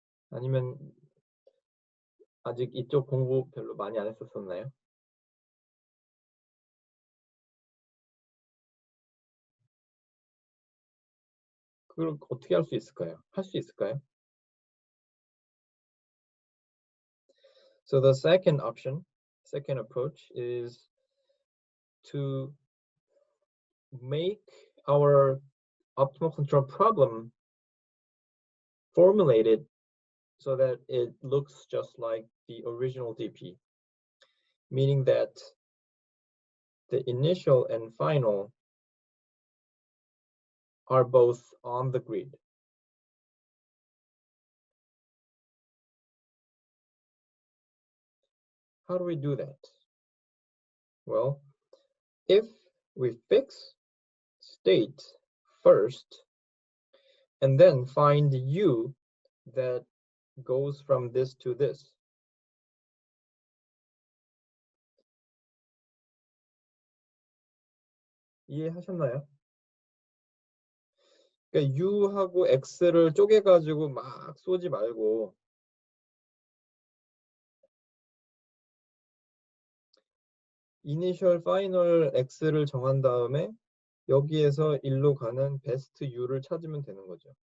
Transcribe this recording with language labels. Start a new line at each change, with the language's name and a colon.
Korean: 아니면 아직 이쪽 공부 별로 많이 안 했었나요? 그걸 어떻게 할 수 있을까요? 할 수 있을까요?
English: So the second option, second approach is to make our optimal control problem formulated so that it looks just like the original DP, meaning that the initial and final are both on the grid. How do we do that? Well, if we fix state first and then find U that goes from this to this,
Korean: 이해하셨나요? 그러니까 U하고 X를 쪼개가지고 막 쏘지 말고 이니셜 파이널 X를 정한 다음에 여기에서 일로 가는 베스트 U를 찾으면 되는 거죠.